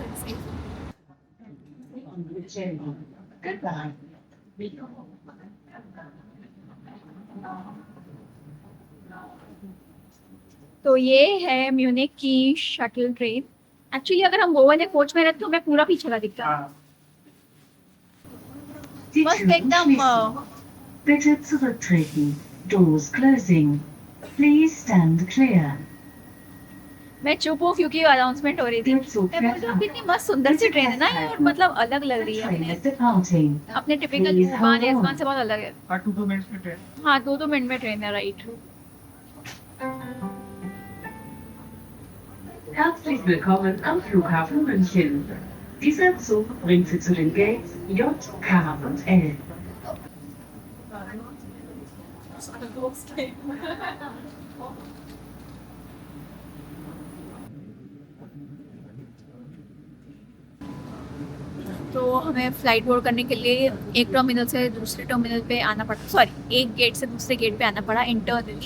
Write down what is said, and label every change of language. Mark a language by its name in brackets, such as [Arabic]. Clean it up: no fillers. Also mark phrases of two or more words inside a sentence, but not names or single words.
[Hindi] तो ये है म्यूनिक की शटल ट्रेन। एक्चुअली अगर हम वो वाले कोच में रहते तो मैं पूरा पीछे का दिखता। मस्त एकदम। [German] Bitte zurücktreten. [English] Doors closing. Please stand clear. [Hindi] मैं चुप हूँ क्योंकि अनाउंसमेंट हो रही थी। मैं बोल रही हूँ कितनी मस्त सुंदर सी ट्रेन है ना ये, और मतलब अलग लग रही है [English] Train [Hindi] अपने [English] is departing. [Hindi] अपने टिपिकल [English] Please [Hindi] उड़ान [English] hold [Hindi] आसमान [English] on. [Hindi] से बहुत अलग है। हाँ, 2 मिनट्स में ट्रेन. हाँ 2-2 मिनट में ट्रेन है, राइट। [German] Herzlich willkommen am Flughafen München. Dieser Zug bringt Sie zu den Gates J, K und L. [Hindi] तो हमें [English] flight board [Hindi] करने के लिए एक टर्मिनल से दूसरे टर्मिनल पे आना पड़ा, सॉरी एक गेट से दूसरे गेट पे आना पड़ा इंटरनली।